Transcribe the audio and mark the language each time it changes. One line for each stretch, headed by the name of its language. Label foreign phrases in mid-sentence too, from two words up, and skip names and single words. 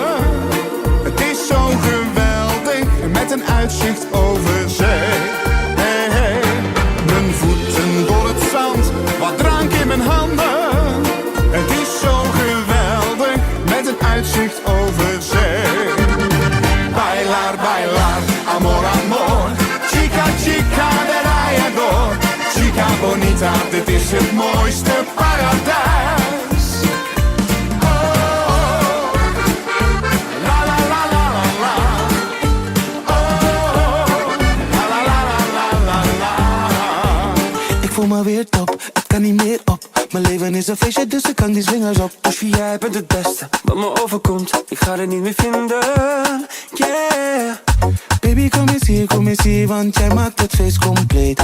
Dutch: Het is zo geweldig met een uitzicht over zee. Hey, hey. Mijn voeten door het zand, wat drank in mijn handen. Het is zo geweldig met een uitzicht over zee.
Spanish: Bailar, bailar, amor, amor. Chica, chica, de rayador. Chica bonita,
Dutch: dit is het mooiste paradijs. Oh, la la la la la la. Oh, la la la la la la. Ik voel me weer top, het kan niet meer op. Mijn leven is een feestje, dus ik kan die swingers op. Dus jij bent het beste wat me overkomt. Ik ga het niet meer vinden, yeah. Baby, kom eens hier, want jij maakt het feest compleet.